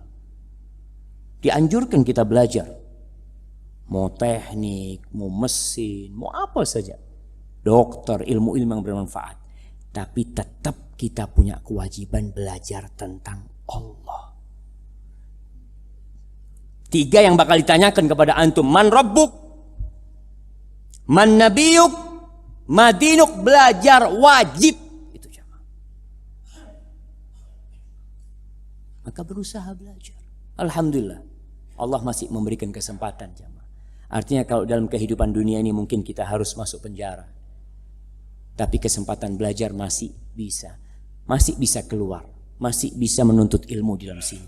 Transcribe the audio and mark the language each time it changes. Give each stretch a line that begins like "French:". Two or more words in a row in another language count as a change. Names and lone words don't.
Indonesian: Dianjurkan kita belajar, mau teknik, mau mesin, mau apa saja, dokter, ilmu-ilmu yang bermanfaat, tapi tetap kita punya kewajiban belajar tentang Allah. 3 yang bakal ditanyakan kepada antum,
Arabic: من ربك، من نبيك، ما دينك,
Indonesian: belajar wajib. Itu jamaah. Maka berusaha belajar. Alhamdulillah, Allah masih memberikan kesempatan jamaah. Artinya kalau dalam kehidupan dunia ini mungkin kita harus masuk penjara, tapi kesempatan belajar masih bisa keluar, masih bisa menuntut ilmu di dalam sini.